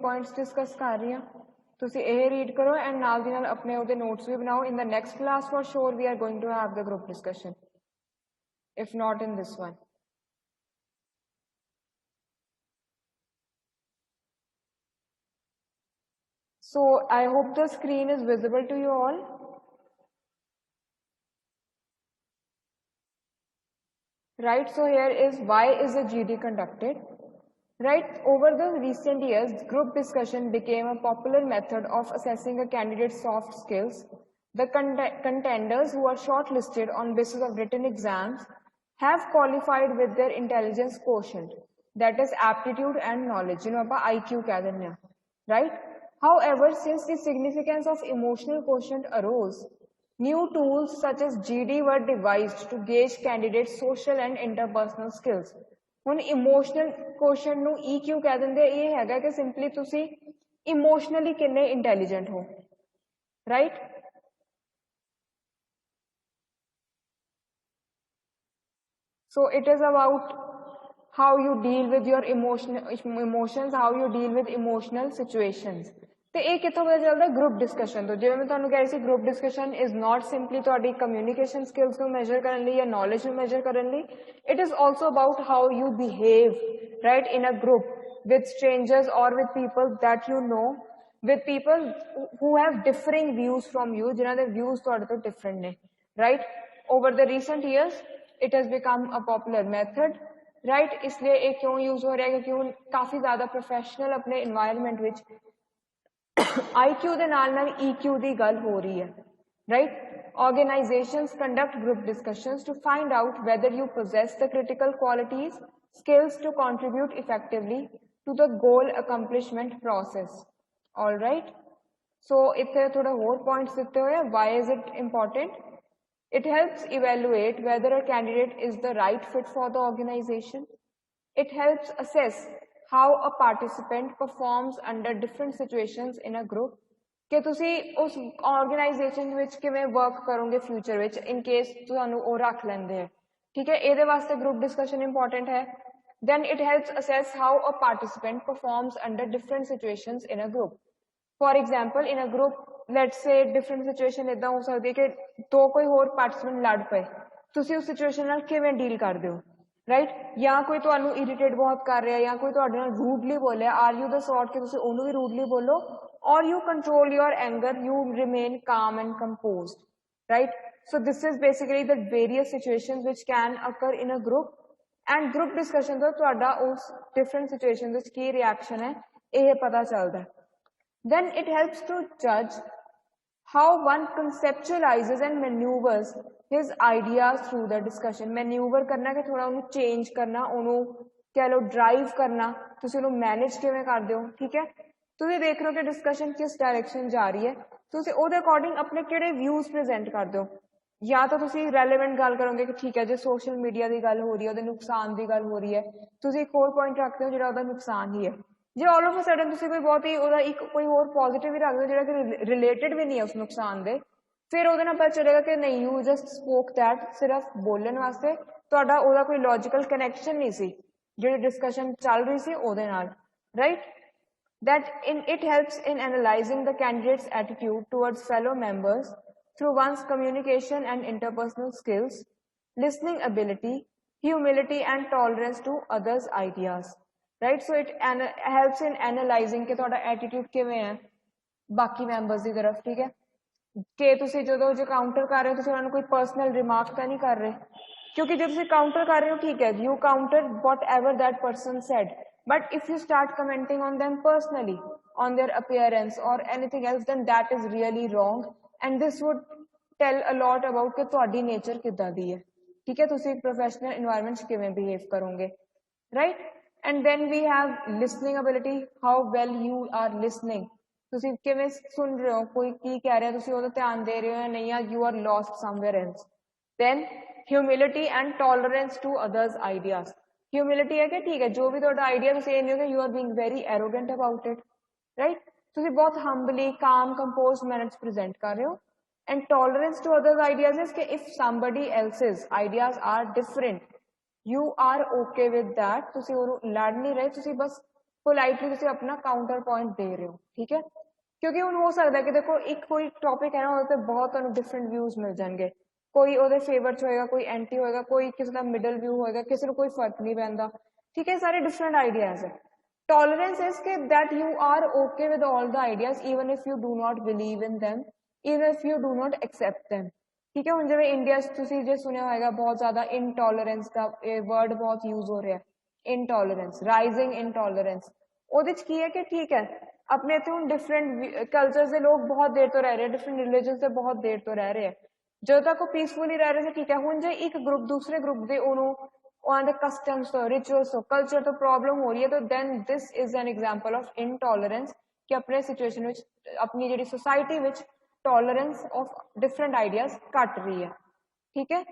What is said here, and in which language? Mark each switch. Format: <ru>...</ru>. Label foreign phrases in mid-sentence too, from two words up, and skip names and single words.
<en>points discuss</en> <hi>कर रही हूँ,</hi> <pa>ਤੁਸੀਂ ਇਹ ਰੀਡ ਕਰੋ ਐਂਡ ਨਾਲ ਦੀ ਨਾਲ ਆਪਣੇ ਉਹਦੇ ਨੋਟਸ ਵੀ ਬਣਾਓ।</pa> <en>In the next class for sure we are going to have the group discussion, if not in this one। So I hope the screen is visible to you all। Right, so here is why is a GD conducted? Right, over the recent years, group discussion became a popular method of assessing a candidate's soft skills। The contenders who are shortlisted on basis of written exams have qualified with their intelligence quotient, that is aptitude and knowledge,</en> <pa>ਜਿਹਨੂੰ ਆਪਾਂ IQ ਕਹਿ ਦਿੰਦੇ ਹਾਂ,</pa> <en>right? However, since the significance of emotional quotient arose, new tools such as GD were devised to gauge candidates' social and interpersonal skills.</en> <pa>ਹੁਣ</pa> <en>emotional quotient</en> <pa>ਨੂੰ EQ ਕਹਿ ਦਿੰਦੇ, ਇਹ ਹੈਗਾ ਕਿ simply ਤੁਸੀਂ emotionally ਕਿੰਨੇ intelligent ਹੋ,</pa> <en>right? So it is about how you deal with your emotions, how you deal with emotional situations.</en> <pa>ਤੇ ਇਹ ਕਿੱਥੋਂ ਪਤਾ ਚੱਲਦਾ?</pa> <en>group discussion</en> <pa>ਤੋਂ। ਜਿਵੇਂ ਮੈਂ ਤੁਹਾਨੂੰ ਕਹਿ ਰਹੀ ਸੀ,</pa> <en>group discussion is not simply ਤੁਹਾਡੀ communication skills</en> <pa>ਨੂੰ ਮੈਜਰ ਕਰਨ ਲਈ ਜਾਂ ਨੌਲੇਜ ਨੂੰ ਮੈਜਰ ਕਰਨ ਲਈ,</pa> <en>it is also about how you behave right in a group with strangers or with people that you know, with people who have differing views from you,</en> <pa>ਜਿਨ੍ਹਾਂ ਦੇ views ਤੁਹਾਡੇ ਤੋਂ different ਨੇ,</pa> <en>right? Over the recent years it has become a popular method, right?</en> <pa>इसलिए ਇਹ</pa> <hi>क्यों use हो रहा है? क्योंकि</hi> <pa>ਹੁਣ</pa> <hi>काफी ज़्यादा professional अपने environment</hi> <pa>ਵਿੱਚ IQ ਦੇ ਨਾਲ EQ ਦੀ ਗੱਲ ਹੋ ਰਹੀ ਹੈ,</pa> <en>right? Organizations conduct group discussions to find out whether you possess the critical qualities, skills to contribute effectively to the goal accomplishment process. All right? So</en> <pa>ਇੱਥੇ ਥੋੜਾ ਹੋਰ points ਦਿੱਤੇ ਹੋਏ।</pa> <en>Why is it important? It helps evaluate whether a candidate is the right fit for the organization. It helps assess how a participant performs under different situations in a group.</en> <pa>ਕਿ ਤੁਸੀਂ ਉਸ organization ਵਿੱਚ ਕਿਵੇਂ work ਕਰੋਗੇ future ਵਿੱਚ</pa> <en>in case</en> <pa>ਤੁਹਾਨੂੰ ਉਹ ਰੱਖ ਲੈਂਦੇ ਹੈ, ਠੀਕ ਹੈ? ਇਹਦੇ ਵਾਸਤੇ group discussion important ਹੈ।</pa> <en>Then it helps assess how a participant performs under different situations in a group. For example, in a group, let's say different situation</en> <pa>ਇੱਦਾਂ ਹੋ ਸਕਦੀ ਹੈ ਕਿ ਦੋ ਕੋਈ ਹੋਰ participant ਲੜ ਪਏ, ਤੁਸੀਂ ਉਸ situation ਨਾਲ ਕਿਵੇਂ deal ਕਰਦੇ ਹੋ, right? ਜਾਂ ਕੋਈ ਤੁਹਾਨੂੰ irritate ਬਹੁਤ ਕਰ ਰਿਹਾ, ਜਾਂ ਕੋਈ ਤੁਹਾਡੇ ਨਾਲ rudely ਬੋਲਿਆ,</pa> <en>are you the sort</en> <pa>ਕਿ ਤੁਸੀਂ ਉਹਨੂੰ ਵੀ rudely ਬੋਲੋ,</pa> <en>or you control your anger, you remain calm and composed, right? So this is basically the various situations which can occur in a group. And group discussion</en> <pa>ਤੋਂ ਤੁਹਾਡਾ ਉਸ different situations ਵਿੱਚ ਕੀ reaction ਹੈ ਇਹ ਪਤਾ ਚੱਲਦਾ।</pa> <en>Then it helps to judge how one conceptualizes and maneuvers his ideas through the discussion.</en> <pa>Maneuver ਕਰਨਾ ਕਿ ਥੋੜਾ ਉਹਨੂੰ change ਕਰਨਾ, ਉਹਨੂੰ ਕਹਿ ਲਓ drive ਕਰਨਾ, ਤੁਸੀਂ ਉਹਨੂੰ manage ਕਿਵੇਂ ਕਰਦੇ ਹੋ, ਠੀਕ ਹੈ? ਤੁਸੀਂ ਦੇਖ ਰਹੇ ਹੋ ਕਿ discussion ਕਿਸ direction ਜਾ ਰਹੀ ਹੈ, ਤੁਸੀਂ ਉਹਦੇ according ਆਪਣੇ ਕਿਹੜੇ views present ਕਰਦੇ ਹੋ। ਜਾਂ ਤਾਂ ਤੁਸੀਂ ਰੈਲੇਵੈਂਟ ਗੱਲ ਕਰੋਗੇ ਕਿ ਠੀਕ ਹੈ ਜੇ</pa> <en>social media</en> <pa>ਦੀ ਗੱਲ ਹੋ ਰਹੀ ਹੈ, ਉਹਦੇ ਨੁਕਸਾਨ ਦੀ ਗੱਲ ਹੋ ਰਹੀ ਹੈ, ਤੁਸੀਂ ਇੱਕ ਹੋਰ ਪੁਆਇੰਟ ਰੱਖਦੇ ਹੋ ਜਿਹੜਾ ਉਹਦਾ ਨੁਕਸਾਨ ਹੀ ਹੈ। ਜੇ</pa> <en>all of a sudden</en> <pa>ਤੁਸੀਂ ਕੋਈ ਬਹੁਤ ਹੀ ਉਹਦਾ ਇੱਕ ਕੋਈ ਹੋਰ ਪੋਜ਼ਿਟਿਵ ਵੀ ਰੱਖਦੇ ਹੋ ਜਿਹੜਾ ਕਿ ਰਿਲੇਟਡ ਵੀ ਨਹੀਂ ਹੈ ਉਸ ਨੁਕਸਾਨ ਦੇ, ਫਿਰ ਉਹਦੇ ਨਾਲ ਪਤਾ ਚੱਲੇਗਾ ਕਿ ਨਹੀਂ,</pa> <en>you just spoke that</en> <pa>ਸਿਰਫ ਬੋਲਣ ਵਾਸਤੇ, ਤੁਹਾਡਾ ਉਹਦਾ ਕੋਈ</pa> <en>logical connection</en> <pa>ਨਹੀਂ ਸੀ ਜਿਹੜੀ ਡਿਸਕਸ਼ਨ ਚੱਲ ਰਹੀ ਸੀ ਉਹਦੇ ਨਾਲ, ਰਾਈਟ?</pa> <en>That it helps in analyzing the candidate's attitude towards fellow members through one's communication and interpersonal skills, listening ability, humility and tolerance to others' ideas, right? So it helps in analyzing</en> <pa>कि ਤੁਹਾਡਾ attitude ਕਿਵੇਂ ਹੈ ਬਾਕੀ members ਦੀ ਤਰਫ, ਠੀਕ ਹੈ? ਕਿ ਤੁਸੀਂ ਜਦੋਂ ਜੇ ਕਾਊਂਟਰ ਕਰ ਰਹੇ ਹੋ ਤੁਸੀਂ ਉਹਨਾਂ ਨੂੰ ਕੋਈ</pa> <en>personal remark</en> <pa>ਤਾਂ ਨਹੀਂ ਕਰ ਰਹੇ, ਕਿਉਂਕਿ ਜੇ ਤੁਸੀਂ ਕਾਊਂਟਰ ਕਰ ਰਹੇ ਹੋ ਠੀਕ ਹੈ,</pa> <en>you counter whatever that person said, but if you start commenting on them personally, on their appearance or anything else, then that is really wrong, and this would tell a lot about कि</en> <pa>ਤੁਹਾਡੀ nature ਕਿੱਦਾਂ ਦੀ ਹੈ, ਠੀਕ ਹੈ? ਤੁਸੀਂ professional environment 'ਚ ਕਿਵੇਂ behave ਕਰੋਗੇ,</pa> <en>right? And then we have listening ability, how well you are listening.</en> <pa>ਤੁਸੀਂ ਕਿਵੇਂ ਸੁਣ ਰਹੇ ਹੋ, ਕੋਈ ਕੀ ਕਹਿ ਰਿਹਾ ਤੁਸੀਂ ਉਹਦਾ ਧਿਆਨ ਦੇ ਰਹੇ ਹੋ ਜਾਂ ਨਹੀਂ, ਜਾਂ</pa> <en>you are lost somewhere else. Then humility and tolerance to others' ideas.</en> <pa>Humility ਹੈ ਕਿ ਠੀਕ ਹੈ ਜੋ ਵੀ ਤੁਹਾਡਾ ਆਈਡੀਆ ਤੁਸੀਂ ਇਹ ਨਹੀਂ ਹੋ ਕਿ</pa> <en>you are being very arrogant about it, right?</en> <pa>ਤੁਸੀਂ ਬਹੁਤ humbly, calm, composed manner 'ਚ present ਕਰ ਰਹੇ ਹੋ.</pa> <en>And tolerance to others' ideas is that if somebody else's ideas are different, you are okay with that.</en> <pa>ਤੁਸੀਂ ਉਹਨੂੰ ਲੜ ਨਹੀਂ ਰਹੇ, ਤੁਸੀਂ ਬਸ politely ਤੁਸੀਂ ਆਪਣਾ counter point ਦੇ ਰਹੇ ਹੋ, ਠੀਕ ਹੈ? ਕਿਉਂਕਿ ਹੁਣ ਹੋ ਸਕਦਾ ਕਿ ਦੇਖੋ ਇੱਕ ਕੋਈ topic ਹੈ ਨਾ ਉਹਦੇ ਤੇ ਬਹੁਤ ਤੁਹਾਨੂੰ different views ਮਿਲ ਜਾਣਗੇ, ਕੋਈ ਉਹਦੇ ਫੇਵਰ 'ਚ ਹੋਏਗਾ, ਕੋਈ ਐਂਟੀ ਹੋਏਗਾ, ਕੋਈ ਕਿਸੇ ਦਾ</pa> <en>middle view</en> <pa>ਹੋਏਗਾ, ਕਿਸੇ ਨੂੰ ਕੋਈ ਫਰਕ ਨਹੀਂ ਪੈਂਦਾ, ਠੀਕ ਹੈ? ਸਾਰੇ</pa> <en>different ideas</en> <pa>ਹੈ।</pa> <en>Tolerance is that you are okay with all the ideas even if you do not believe in them, even if you do not accept them,</en> <pa>ਠੀਕ ਹੈ? ਹੁਣ ਜਿਵੇਂ ਇੰਡੀਆ 'ਚ ਤੁਸੀਂ ਜੇ ਸੁਣਿਆ ਹੋਏਗਾ ਬਹੁਤ ਜ਼ਿਆਦਾ intolerance ਦਾ ਇਹ word ਬਹੁਤ use ਹੋ ਰਿਹਾ,</pa> <en>intolerance, rising intolerance।</en> <pa>ਉਹਦੇ 'ਚ ਕੀ ਹੈ ਕਿ ਠੀਕ ਹੈ ਆਪਣੇ ਇੱਥੇ ਹੁਣ</pa> <en>different cultures</en> <pa>ਦੇ ਲੋਕ ਬਹੁਤ ਦੇਰ ਤੋਂ ਰਹਿ ਰਹੇ,</pa> <en>different religions</en> <pa>ਦੇ ਬਹੁਤ ਦੇਰ ਤੋਂ ਰਹਿ ਰਹੇ ਹੈ, ਜਦੋਂ ਤੱਕ ਉਹ ਪੀਸਫੁਲੀ ਰਹਿ ਰਹੇ ਸੀ ਠੀਕ ਹੈ। ਹੁਣ ਜੇ ਇੱਕ ਗਰੁੱਪ ਦੂਸਰੇ ਗਰੁੱਪ ਦੇ ਉਹਨੂੰ ਉਹਨਾਂ ਦੇ ਕਸਟਮਸ ਤੋਂ ਰਿਚੁਅਲਸ ਤੋਂ ਕਲਚਰ ਤੋਂ ਪ੍ਰੋਬਲਮ ਹੋ ਰਹੀ ਹੈ ਤਾਂ</pa> <en>then this is an example of intolerance</en> <pa>ਕਿ ਆਪਣੇ ਸਿਚੁਏਸ਼ਨ ਵਿੱਚ ਆਪਣੀ ਜਿਹੜੀ ਸੋਸਾਇਟੀ ਵਿੱਚ</pa> <en>tolerance of different ideas</en> <pa>ਘਟ ਰਹੀ ਹੈ ਠੀਕ ਹੈ।</pa>